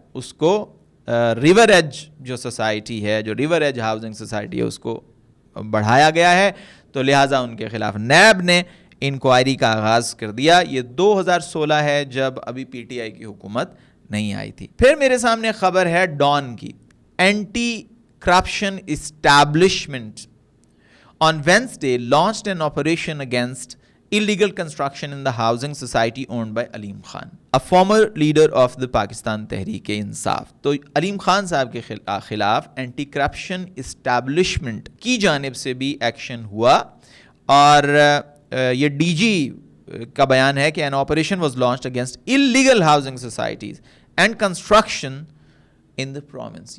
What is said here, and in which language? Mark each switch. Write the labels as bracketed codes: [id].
[ur] اس کو river age جو society ہے, جو ریور ایج ہاؤسنگ سوسائٹی ہے, اس کو بڑھایا گیا ہے, تو لہٰذا ان کے خلاف نیب نے انکوائری کا آغاز کر دیا. یہ 2016 ہے جب ابھی پی ٹی آئی کی حکومت نہیں آئی تھی. پھر میرے سامنے خبر ہے ڈان کی. [en] Anti corruption establishment on Wednesday launched an operation against illegal construction in the housing society owned by Aleem Khan, a former leader of the Pakistan Tehreek Insaf. [ur] تو علیم خان صاحب کے خلاف اینٹی کرپشن اسٹیبلشمنٹ کی جانب سے بھی ایکشن ہوا, اور یہ ڈی جی کا بیان ہے کہ [en] an operation was launched against illegal housing societies and construction in the province.